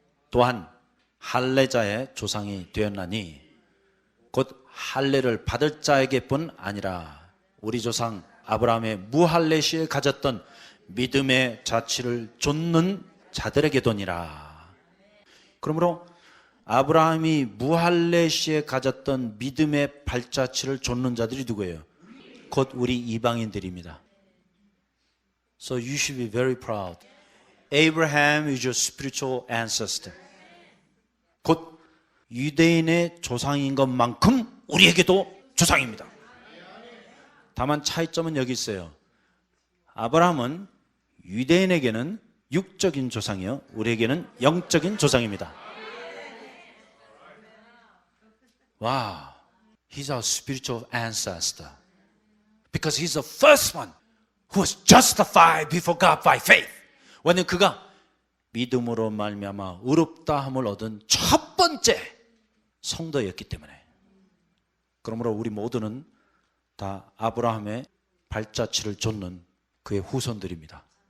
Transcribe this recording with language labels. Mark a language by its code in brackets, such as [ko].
[ko] 또한 할례자의 조상이 되었나니 곧 할례를 받을 자에게뿐 아니라 우리 조상 아브라함의 무할례시에 가졌던 믿음의 자취를 좇는 자들에게도니라. 그러므로 아브라함이 무할례시에 가졌던 믿음의 발자취를 좇는 자들이 누구예요? 곧 우리 이방인들입니다. [en] So you should be very proud. Abraham is your spiritual ancestor. [ko] 곧 유대인의 조상인 것만큼 우리에게도 조상입니다. 다만 차이점은 여기 있어요. 아브라함은 유대인에게는 육적인 조상이요, 우리에게는 영적인 조상입니다. [en] 와, he's our spiritual ancestor. Because he's the first one who was justified before God by faith. [ko] 왜냐하면 그가 믿음으로 말미암아 의롭다함을 얻은 첫 번째 성도였기 때문에. 그러므로 우리 모두는 다 아브라함의 발자취를 좇는 그의 후손들입니다.